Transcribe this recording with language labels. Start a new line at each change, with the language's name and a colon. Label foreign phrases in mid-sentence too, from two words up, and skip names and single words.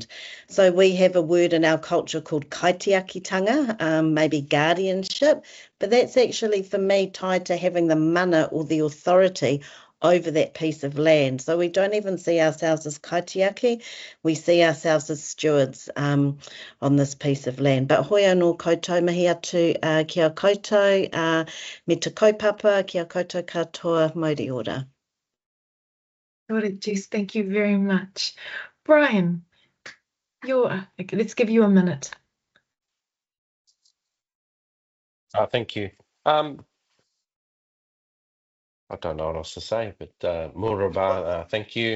English: So we have a word in our culture called kaitiakitanga, maybe guardianship, but that's actually for me tied to having the mana or the authority over that piece of land. So we don't even see ourselves as kaitiaki, we see ourselves as stewards on this piece of land.
Māori: But hoi anō koutou, mahi atu kia koutou, me te kaupapa, kia koutou katoa, mauri ora. Ora, Jess,
English: thank you very much. Brian, let's give you a minute. Thank you. I don't know what else to say, but Muraba, thank you.